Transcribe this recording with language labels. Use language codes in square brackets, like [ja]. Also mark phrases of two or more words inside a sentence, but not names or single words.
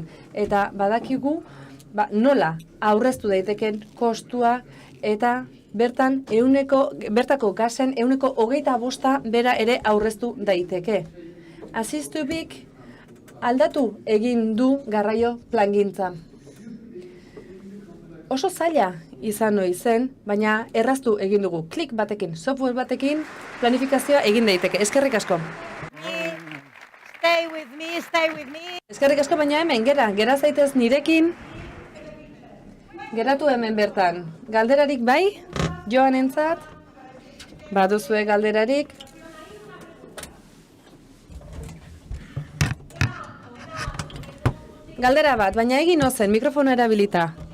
[eu] Eta badakigu nola aurreztu daiteken kostua, eta bertan bertako gasen 25% bera ere aurreztu daiteke. Asistubik aldatu egin du garraio plangintza. Oso zaila izan ohi zen, baina erraztu egin dugu. Klik batekin, software batekin, planifikazioa egin daiteke. Eskerrik asko. [en] Stay with me, stay with me. [eu] Eskerrik asko, baina hemen, gera zaitez nirekin. Geratu hemen bertan. Galderarik bai, Joanentzat? Baduzue galderarik? Galdera bat, baina egin ozen, mikrofono erabilita.